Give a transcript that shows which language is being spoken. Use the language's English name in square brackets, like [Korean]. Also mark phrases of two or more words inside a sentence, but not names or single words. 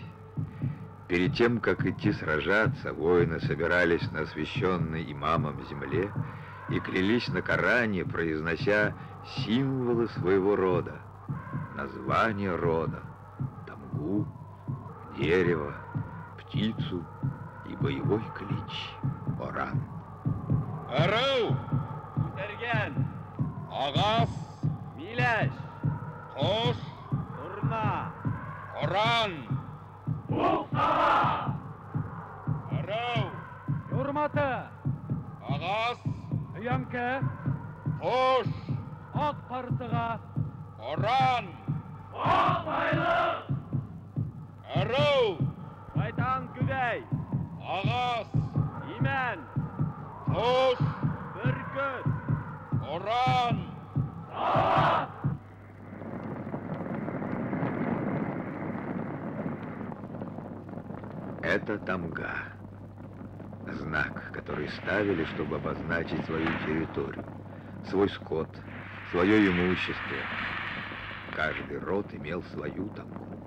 [Russian] Перед тем, как идти сражаться, воины собирались на освященной имамом земле и клялись на Коране, произнося символы своего рода, название рода, тамгу, дерево, птицу и боевой клич Оран. Арау! Утерган! Агас! Милаш! Хош! Урна! Оран! Уқсара! Арау! Юрматы! Агас! Янка! Хош! Ақ партыға! Оран! Ақ байлық! Арау! Шайтан күдәй! Агас! Имен! Хош! Бүркіт! Оран! Салават! Это тамга. Знак, который ставили, чтобы обозначить свою территорию, свой скот, свое имущество. Каждый род имел свою тамгу.